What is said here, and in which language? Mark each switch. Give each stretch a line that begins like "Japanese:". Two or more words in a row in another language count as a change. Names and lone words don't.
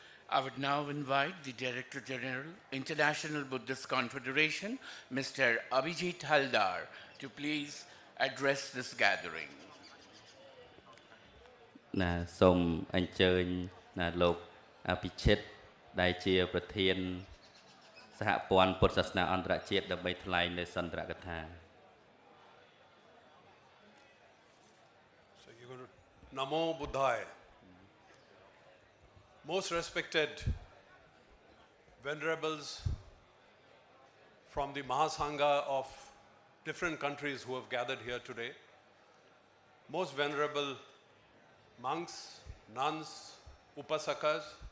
English: I would now invite the Director General, International Buddhist Confederation, Mr. Abhijit Haldar, to please address this gathering.
Khmer: ណាសូមអញ្ជើញណាលោកអភិជិតដែលជាប្រធានសហព័ន្ធពុទ្ធសាសនាអន្តរជាតិដើម្បីថ្លែងនៅសន្ទរកថា
English: So you're going to Namo Bodhgaya. Most respected venerables from the Mahasangha of different countries who have gathered here today, most venerable monks, nuns, upasakas